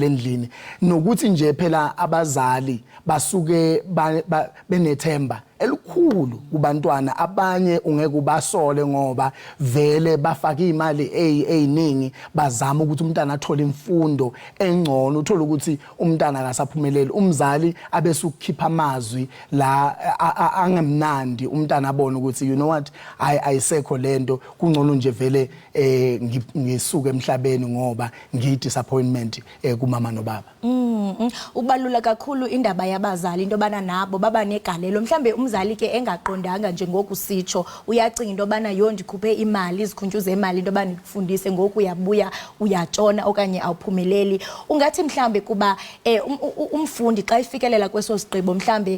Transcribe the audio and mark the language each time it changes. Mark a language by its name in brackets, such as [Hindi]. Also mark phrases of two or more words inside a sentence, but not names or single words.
[Zulu] endlini nokuthi nje phela abazali basuke benethemba elikhulu kubantwana abanye ungeke ubasole ngoba vele bafaka imali eziningi bazama ukuthi umntana athole imfundo engcono uthola ukuthi umntana akasaphumeleli umzali abese ukukhipha amazwi la angemnandi umntana abone ukuthi [English] you know what [Zulu] ayisekho lento kungcono nje vele ngisuke emhlabeni ngoba ngidisappointment kumama nobaba. [Xhosa] Ubalula kakhulu indaba yabazali into bana nabo baba negalelo mhlambe umzali ke engaqondanga nje ngokusitsho uyacinga into bana yo ndikhuphe imali izikhuntyuze imali into bana nikufundise ngoku uyabuya uyatshona okanye awuphumeleli ungathi mhlambe kuba umfundi xa ifikelela kweso sigqibo mhlambe